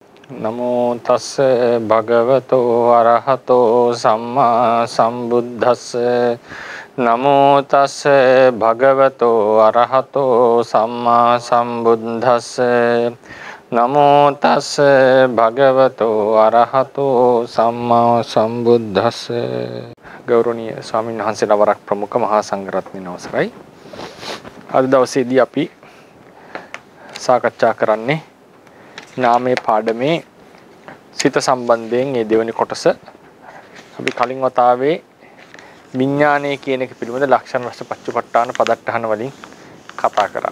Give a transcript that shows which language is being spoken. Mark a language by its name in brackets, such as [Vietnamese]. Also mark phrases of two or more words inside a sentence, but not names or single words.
[Pali] නමෝ තස්ස භගවතෝ අරහතෝ සම්මා සම්බුද්දස්ස නමෝ තස්ස භගවතෝ අරහතෝ සම්මා සම්බුද්දස්ස නමෝ තස්ස භගවතෝ අරහතෝ සම්මා සම්බුද්දස්ස [Sinhala] ගෞරවනීය ස්වාමීන් වහන්සේලා වරක් ප්‍රමුඛ මහා සංඝරත්නයන් අවසරයි. අද දවසේදී අපි සාකච්ඡා කරන්නේ නාමයේ පාඩමේ සිත සම්බන්ධයෙන් මේ දෙවෙනි කොටස. අපි කලින් වතාවේ විඥානය කියන එක පිළිබඳ ලක්ෂණ රස [Pali] පච්චපට්ඨාන පදට්ටහන [Sinhala] වලින් කතා කරා.